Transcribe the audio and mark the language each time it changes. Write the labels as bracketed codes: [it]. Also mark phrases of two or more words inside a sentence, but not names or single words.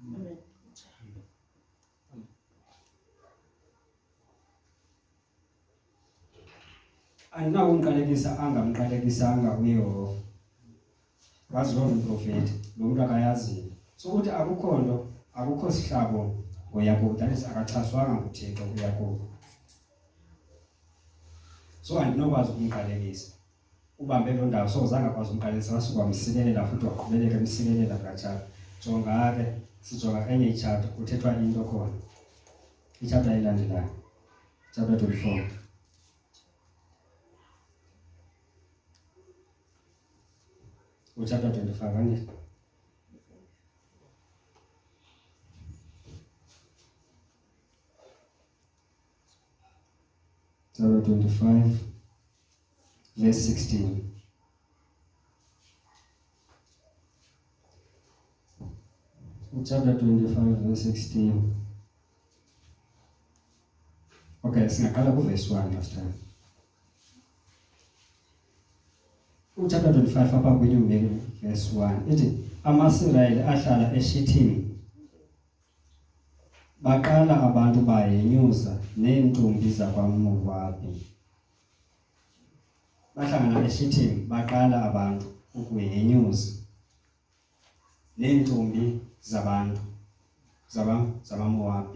[xh] Andinakumqalekisa angamqalekisanga uYehova. Wazi loo mprofeti lo mntu akayaziyo. So ukuthi akukho sihlabo ngoYakobi, that is akachaswanga nguThixo uYakobi. So andinokwazi ukumqalekisa. Ubambe loo ndawo so zange akwazi ukumqalekisa wasuka wamsikelela futhi waqhubeleka emsikelela kanjalo. Jonga ke sijonga enye ichapter kuthethwa into khona. Ichapter elandelayo chapter 24. [en] Chapter 25 and chapter 25 verse 16. Chapter 25 verse 16. [xh] Okay, singaqala ku verse 1 [en] last time. [xh] Chapter 25 apha kwenyumbeki verse 1 ithi amaSirayeli ahlala eShithimi baqala abantu bayenyuza neentombi zakwaMowabi. Bahlangana eShithimi baqala abantu ukuyenyuza neentombi zabantu zamaMowabi.